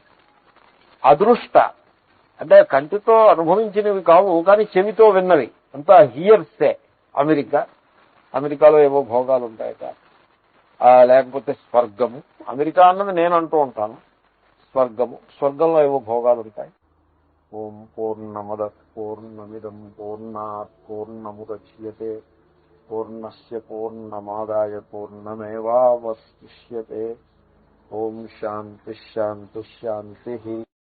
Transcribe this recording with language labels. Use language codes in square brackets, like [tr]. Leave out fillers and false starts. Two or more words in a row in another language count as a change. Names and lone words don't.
[te] అదృష్ట అంటే కంటితో అనుభవించినవి కావు, కానీ చెవితో విన్నవి, అంతా హియర్సే. అమెరికాలో ఏవో భోగాలు ఉంటాయట, లేకపోతే స్వర్గము. అమెరికా అన్నది నేను అంటూ ఉంటాను, స్వర్గంలో ఏవో భోగాలు ఉంటాయి. [sa] ఓం పూర్ణమద పూర్ణమిదం పూర్ణాత్ పూర్ణముదచ్యతే పూర్ణస్య పూర్ణమాదాయ పూర్ణమేవావశిష్యతే. ఓం శాంతి శాంతి శాంతి.